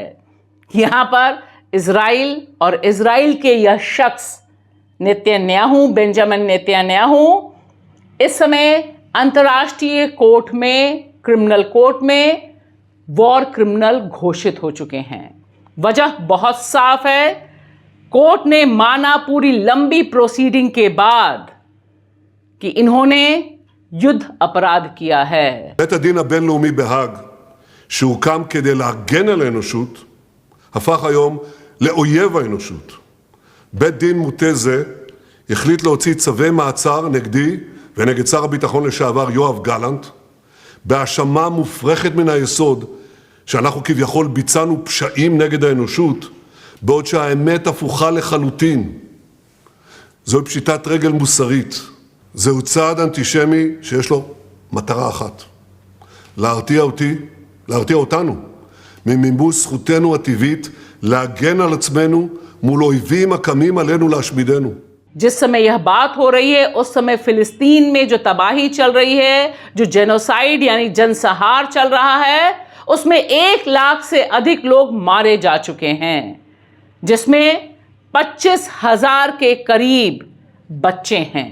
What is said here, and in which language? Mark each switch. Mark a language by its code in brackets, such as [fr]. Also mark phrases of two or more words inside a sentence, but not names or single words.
[hi] यहां पर इजराइल और इजराइल के यह शख्स नेतन्याहू, बेंजामिन नेतन्याहू, इस समय अंतर्राष्ट्रीय कोर्ट में, [en] criminal court [hi] में [en] war criminal [hi] घोषित हो चुके हैं। वजह बहुत साफ है। कोर्ट ने माना पूरी लंबी प्रोसीडिंग के बाद कि इन्होंने युद्ध अपराध किया है। [he] בית הדין הבינלאומי בהאג, שהוקם כדי להגן על האנושות, הפך היום לאויב האנושות. בית דין מוטה זה החליט להוציא צווי מעצר נגדי ונגד שר הביטחון לשעבר יואב גלנט, בהאשמה מופרכת מן היסוד שאנחנו כביכול ביצענו פשעים נגד האנושות, בעוד שהאמת הפוכה לחלוטין. זוהי פשיטת רגל מוסרית. זהו צעד אנטישמי שיש לו מטרה אחת: להרתיע אותנו ממימוש זכותנו הטבעית להגן על עצמנו מול אויבים הקמים עלינו להשמידנו. [hi] जिस समय यह बात हो रही है, उस समय फिलिस्तीन में जो तबाही चल रही है, जो जेनोसाइड यानी जनसंहार चल रहा है, उसमें 1 लाख से अधिक लोग मारे जा चुके हैं, जिसमें 25,000 के करीब बच्चे हैं।